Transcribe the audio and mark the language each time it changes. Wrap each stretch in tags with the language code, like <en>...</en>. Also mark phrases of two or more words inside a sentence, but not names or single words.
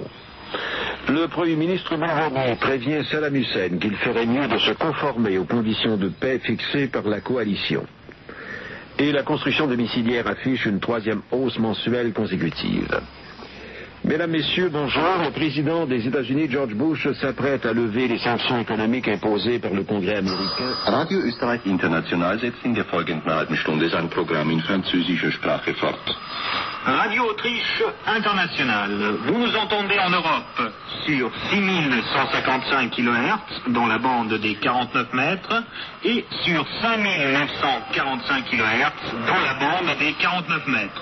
<fr>Le Premier ministre Mulroney prévient Saddam Hussein qu'il ferait mieux de se conformer aux conditions de paix fixées par la coalition. Et la construction de missiles affiche une 3e hausse mensuelle consécutive. Mesdames, Messieurs, bonjour. Le président des États-Unis, George Bush, s'apprête à lever les sanctions économiques imposées par le Congrès américain.</fr> <de>Radio Österreich International setzt in der folgenden halben Stunde sein Programm in französischer Sprache fort.</de> <fr>Radio Autriche Internationale, vous nous entendez en Europe sur 6155 kHz dans la bande des 49 mètres et sur 5945 kHz dans la bande des 49 mètres.</fr>